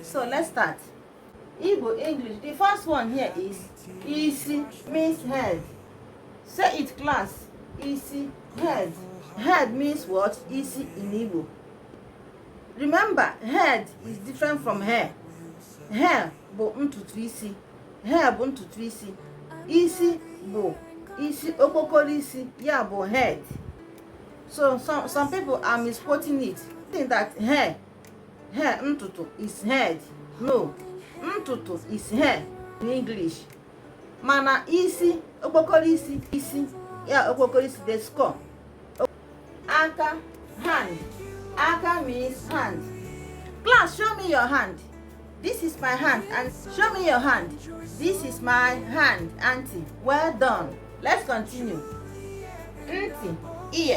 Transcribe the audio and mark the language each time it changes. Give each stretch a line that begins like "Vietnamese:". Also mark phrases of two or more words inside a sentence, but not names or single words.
English: So let's start. Igbo English. The first one here is isi, means head. Say it, class. Isi, head. Head means what? Isi in Igbo. Remember, head is different from hair.
Igbo: Hair bụ ntutu isi. Hair bụ ntutu isi. Isi bụ isi, okpokoro isi, ya bụ head.
English: So some people are misquoting it, think that hair ntutu is head. No, ntutu is hair in English.
Igbo: Mana isi, okpokoro isi, ya okpokoro isi,
English: the skull. Aka, hand. Aka means hand. Class, show me your hand. This is my hand. And show me your hand. This is my hand, auntie. Well done. Let's continue. Nti, ear.